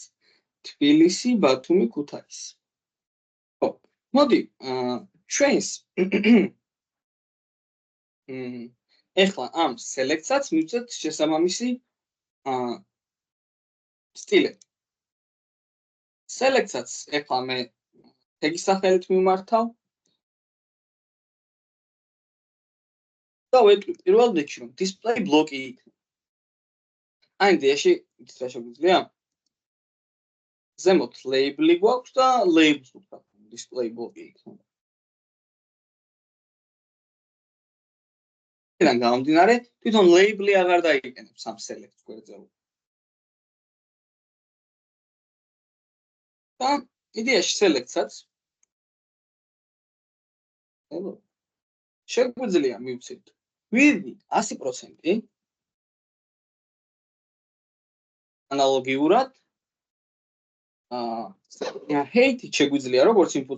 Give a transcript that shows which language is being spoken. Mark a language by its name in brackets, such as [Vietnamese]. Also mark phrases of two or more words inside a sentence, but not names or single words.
[Georgian] თბილისი, ბათუმი, ქუთაისი. ხო, მოდი, ჩვენს ეხლა ამ სელექციას მივცეთ შესაბამისი სტილები. სელექციას ეხლა მე ტეგის სახელით მიმართავ. და ვეტყვი პირველ რიგში რომ [English] display block- [Georgian] ი იქნება. აი იდეაში ის რა შეგვიძლია? ზემოთ label-ი გვაქვს და labels ვთქვათ, [English] display block- [Georgian] ი იქნება. აქედან გამომდინარე, თვითონ label-ი აღარ დაიყენებს ამ select გვერდზე. და იდეაში select-საც შეგვიძლია მივცეთ width 100% ანალოგიურად height შეგვიძლია როგორც inputs